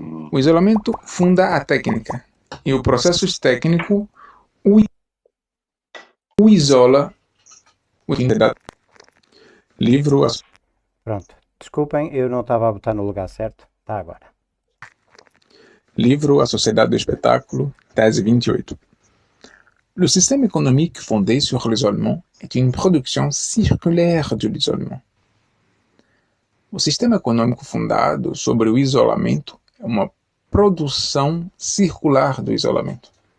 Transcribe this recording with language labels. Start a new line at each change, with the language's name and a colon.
Portuguese: O isolamento funda a técnica e o processo técnico o isola. Livro Pronto. Desculpem, eu não estava a botar no lugar certo. Tá agora. Livro A Sociedade do Espetáculo, thèse 28.
French: Le système économique fondé sur l'isolement est une production circulaire de l'isolement.
Portuguese: O sistema econômico fundado sobre o isolamento é uma produção circular do isolamento.